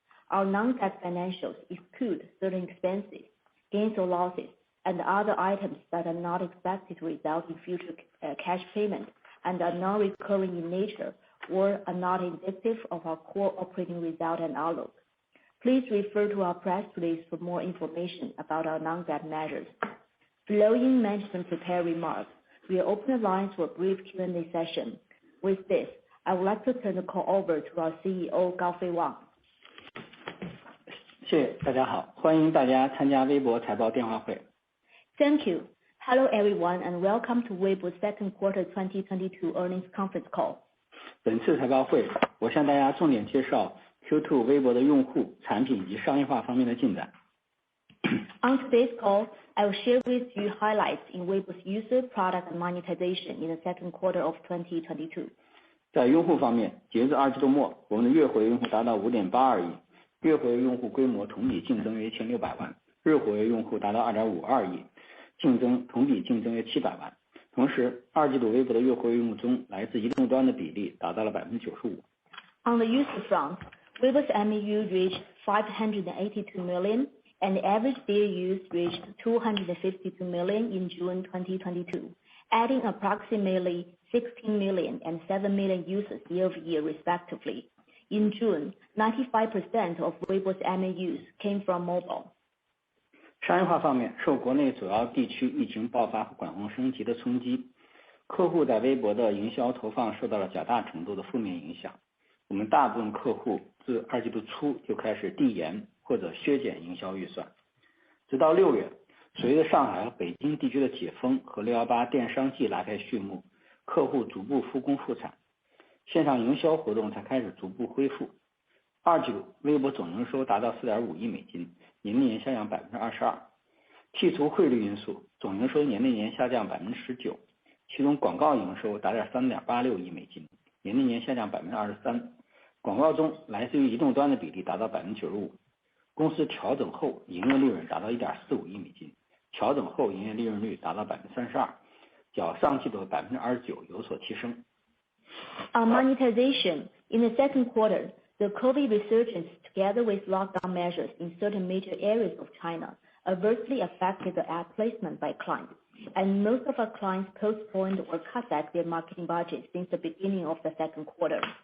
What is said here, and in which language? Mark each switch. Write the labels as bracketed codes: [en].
[en] Our non-GAAP financials exclude certain expenses, gains or losses, and other items that are not expected to result in future cash payment and are non-recurring in nature or are not indicative of our core operating result and outlook. Please refer to our press release for more information about our non-GAAP measures. Following management prepared remarks, we will open the lines for a brief Q&A session. With this, I would like to turn the call over to our CEO, Gaofei Wang. [zh] 谢谢大家好，欢迎大家参加微博财报电话会。 [en] Thank you. Hello everyone and welcome to Weibo's second quarter 2022 earnings conference call. [zh] 本次财报会，我向大家重点介绍 Q2 微博的用户、产品及商业化方面的进展。 [en] On today's call, I will share with you highlights in Weibo's user, product, and monetization in the second quarter of 2022. [zh] 在用户方面，截至二季度末，我们的月活跃用户达到 5.82 亿，月活跃用户规模同比净增约1600万，日活跃用户达到 2.52 亿，同比净增约700万。同时，二季度微博的月活跃用户中，来自移动端的比例达到了 95%。 [en] On the user front, Weibo's MAU reached 582 million, and the average daily use reached 252 million in June 2022, adding approximately 16 million and 7 million users year-over-year respectively. In June, 95% of Weibo's MAUs came from mobile. [zh] 商业化方面，受国内主要地区疫情爆发和管控升级的冲击，客户在微博的营销投放受到了较大程度的负面影响。我们大部分客户自二季度初就开始递延或者削减营销预算。直到6月，随着上海和北京地区的解封和618电商季拉开序幕，客户逐步复工复产，线上营销活动才开始逐步恢复。二季度微博总营收达到 4.5 亿美金，年内年下降 22%， 剔除汇率因素，总营收年内年下降 19%， 其中广告营收达到 3.86 亿美金，年内年下降 23%， 广告中来自于移动端的比例达到 95%。公司调整后营业利润达到 1.45 亿美金，调整后营业利润率达到 32%， 较上季度的 29% 有所提升。 [en] On monetization, in the second quarter, the COVID resurgence together with lockdown measures in certain major areas of China adversely affected the ad placement by clients, and most of our clients postponed or cut back their marketing budget since the beginning of the second quarter.